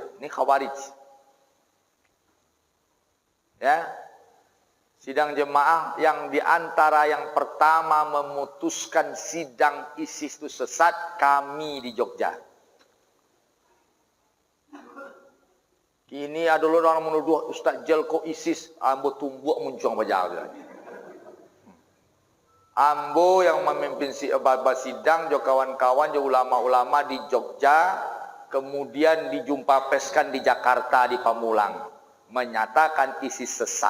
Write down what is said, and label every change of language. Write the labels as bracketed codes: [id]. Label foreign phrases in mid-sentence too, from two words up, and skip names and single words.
[id] Ini khawarij. Ya. Sidang jemaah yang diantara yang pertama memutuskan sidang ISIS itu sesat kami di Jogja. [min] Kini ada orang menuduh Ustaz Jelko ISIS, ambo tumbuk muncung bajar. Ambo yang memimpin sidang, jo kawan-kawan, jo ulama-ulama di Jogja, kemudian dijumpa peskan di Jakarta di Pamulang, menyatakan ISIS sesat.